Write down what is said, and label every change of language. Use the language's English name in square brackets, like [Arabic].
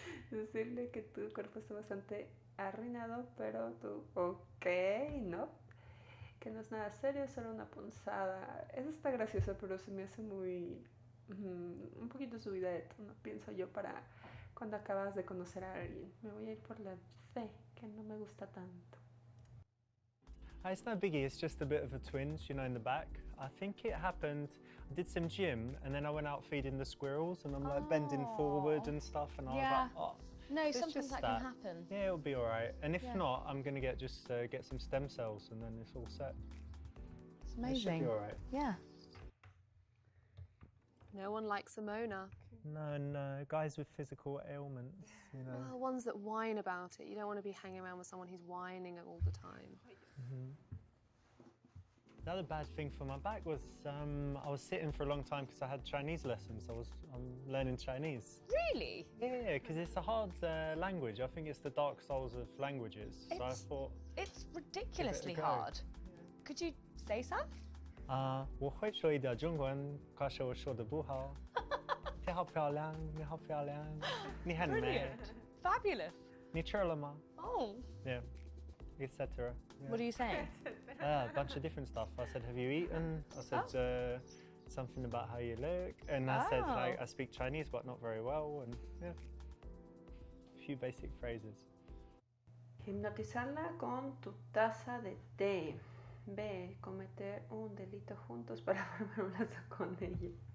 [Spanish] Decirle que tu cuerpo está bastante arruinado, pero tú, ok, ¿no? Que no es nada serio, es solo una punzada. Eso está gracioso, pero se me hace muy... un poquito subida de tono, pienso yo, para cuando acabas de conocer a alguien. Me voy a ir por la C, que no me gusta tanto. [English] It's no biggie, it's just a bit of a twinge, you know, in the back. I think it happened, I did some gym and then I went out feeding the squirrels and I'm like bending forward and stuff and I was like, oh. No, it's sometimes just that can happen. Yeah, it'll be all right. And if not, I'm going to get some stem cells and then it's all set. It's amazing. It should be all right. Yeah. No one likes a moaner. No, guys with physical ailments, you know. Well, ones that whine about it. You don't want to be hanging around with someone who's whining all the time. The other bad thing for my back was I was sitting for a long time because I had Chinese lessons. I'm learning Chinese. Really? Yeah, because it's a hard language. I think it's the dark souls of languages. So I thought it's ridiculously give it a go. hard. Could you say some? [Chinese] 我会说一点中文，可是我说的不好。你好漂亮，你好漂亮，你很美。 [English] Brilliant. Fabulous. [Chinese] 你吃了吗? [English] Oh. Yeah, etc. Yeah. What are you saying? A bunch of different stuff. I said, have you eaten? I said something about how you look. And I said, like, I speak Chinese, but not very well. And yeah, a few basic phrases. [Spanish] Hipnotizarla con tu taza de té. B. Cometer un delito juntos para formar un lazo con ella.